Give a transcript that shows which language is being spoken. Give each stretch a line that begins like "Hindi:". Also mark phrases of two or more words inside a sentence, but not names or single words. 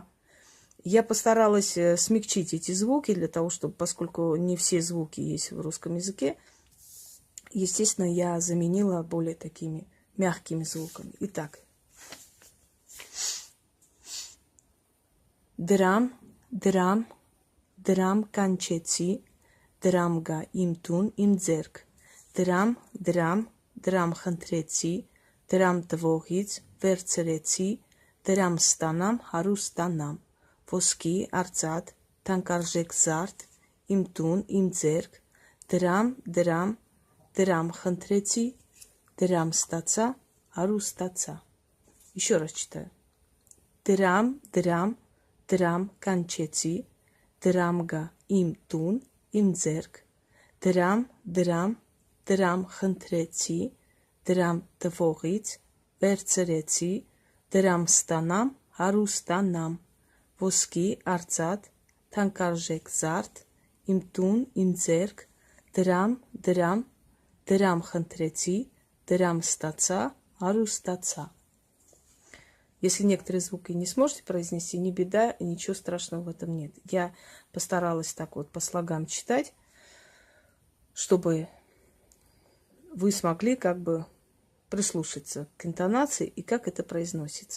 Russian: Я постаралась смягчить эти звуки для того, чтобы, поскольку не все звуки есть в русском языке, естественно, я заменила более такими мягкими звуками. Итак.
Armenian: Драм, драм, драм կանչեցի, драм գա իմ տուն, իմ ձեռք, драм, драм, драм խնդրեցի, драм տվողից վերցրեցի, драм ստանամ, հարուստ ստանամ, ոսկի, արծաթ, թանկարժեք զարդ, իմ տուն, իմ ձեռք, драм, драм, драм խնդրեցի, драм ստացա, հարուստ ստացա.
Russian: Еще раз читаю.
Armenian: Драм, драм, драм կանչեցի, драм գա իմ տուն, իմ ձեռք, драм, драм, драм խնդրեցի, драм տվողից վերցրեցի, драм ստանամ, հարուստ ստանամ, ոսկի, արծաթ, թանկարժեք զարդ, իմ տուն, իմ ձեռք, драм, драм, драм խնդրեցի, драм ստացա, հարուստ ստացա.
Russian: Если некоторые звуки не сможете произнести, не беда, ничего страшного в этом нет. Я постаралась так вот по слогам читать, чтобы вы смогли как бы прислушаться к интонации и как это произносится.